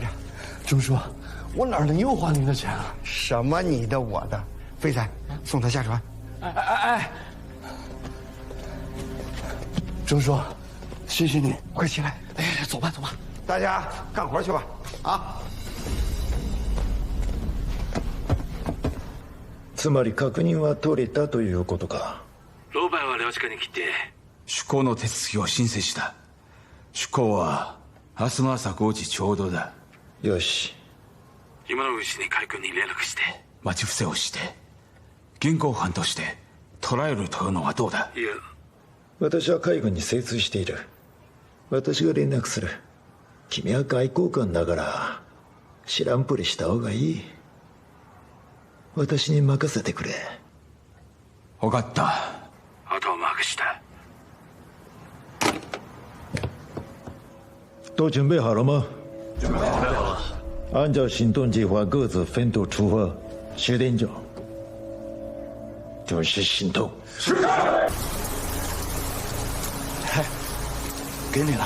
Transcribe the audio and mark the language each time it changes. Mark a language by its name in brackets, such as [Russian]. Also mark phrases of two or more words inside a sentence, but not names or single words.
[Chinese] 钟叔，我哪能又花您的钱啊？什么你的我的？飞仔，送他下船。哎！钟叔，谢谢你，快起来！哎，走吧，大家干活去吧！啊！ [Japanese] つまり確認は取れたということか。ロバーは領事館に来て出港の手続きを申請した。出港は明日の朝5時ちょうどだ。よし。今のうちに海軍に連絡して待ち伏せをして現行犯として捕らえるというのはどうだ。いや、私は海軍に精通している。私が連絡する。君は外交官だから知らんぷりした方がいい。私に任せてくれ。分かった。あとは任した。 [Chinese] 都准备好了吗？准备好了。按照行动计划各自分头出发。10点整，准时行动。是。给你了。